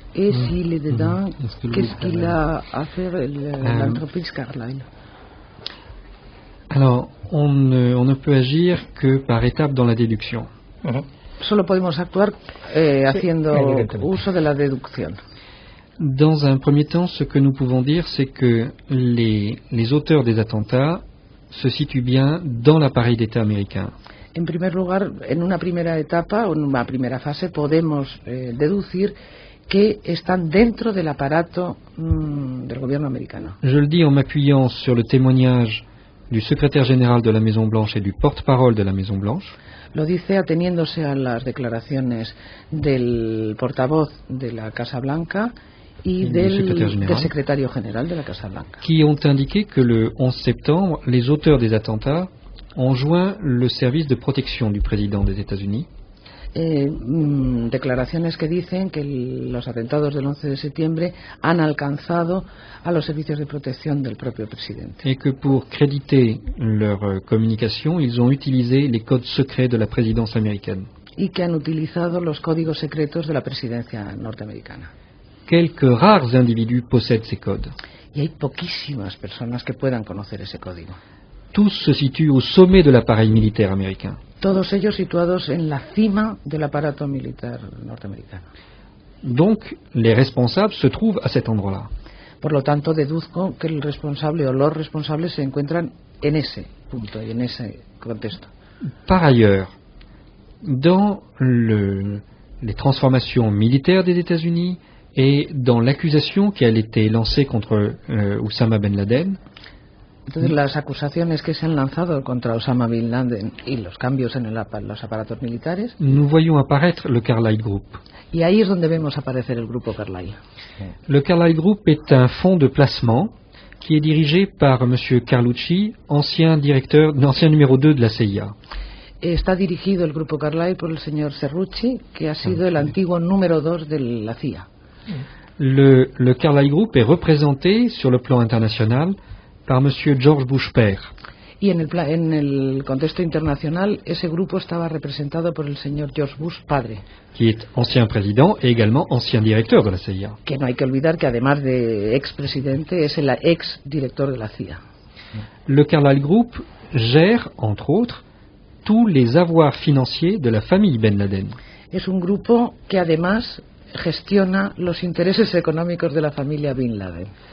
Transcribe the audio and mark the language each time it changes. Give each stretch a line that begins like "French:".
French: Et s'il est dedans, qu'est-ce qu'il a à faire l'entreprise Carlyle? Alors, on ne peut agir que par étapes dans la déduction.
Spanish: Solo podemos actuar haciendo uso de la deducción.
French: Dans un premier temps, ce que nous pouvons dire, c'est que les auteurs des attentats se situent bien dans l'appareil d'État américain.
Spanish: En primer lugar, en una primera etapa o en una primera fase podemos deducir que están dentro del aparato del gobierno americano.
French: Je le dis en m'appuyant sur le témoignage du secrétaire général de la Maison-Blanche et du porte-parole de la Maison-Blanche.
Spanish: Lo dice ateniéndose a las declaraciones del portavoz de la Casa Blanca y del secretario general de la Casa Blanca,
French: qui ont indiqué que le 11 septembre, les auteurs des attentats ont joint le service de protection du président des États-Unis.
Spanish: Declaraciones que dicen que los atentados del 11 de septiembre han alcanzado a los servicios de protección del propio presidente.
French: Et que pour créditer leur communication, ils ont utilisé les codes secrets de la présidence américaine.
Spanish: Y que han utilizado los códigos secretos de la presidencia norteamericana.
French: Quelques rares individus possèdent ces codes.
Spanish: Y hay poquísimas personas que puedan conocer ese código.
French: Tous se situent au sommet de l'appareil militaire américain.
Spanish: Todos ellos situados en la cima del aparato militar norteamericano.
French: Donc, les responsables se trouvent à cet endroit-là.
Spanish: Por lo tanto, deduzco que el responsable o los responsables se encuentran en ese punto y en ese contexto.
French: Par ailleurs, dans les transformations militaires des États-Unis et dans l'accusation qui a été lancée contre Oussama Ben Laden,
Spanish: entonces, las acusaciones que se han lanzado contra Osama Bin Laden y los cambios en los aparatos militares,
French: nous voyons apparaître le Carlyle Group.
Spanish: Y ahí es donde vemos aparecer el grupo Carlyle.
French: Le Carlyle Group est un fonds de placement qui est dirigé par M. Carlucci, ancien numéro 2 de la CIA.
Spanish: Está dirigido el grupo Carlyle por el señor Cerrucci, que ha sido el antiguo número 2 de la CIA.
French: Le Carlyle Group est représenté sur le plan international par M. George Bush père.
Spanish: Y en el contexto internacional, ese grupo estaba representado por el señor George Bush padre,
French: qui est ancien président et également ancien directeur de la CIA.
Spanish: Que no hay que olvidar que además de expresidente es el ex director de la CIA.
French: Le Carlyle Group gère, entre autres, tous les avoirs financiers de la famille Ben Laden.
Spanish: Es un grupo que además gestiona los intereses económicos de la familia Bin Laden.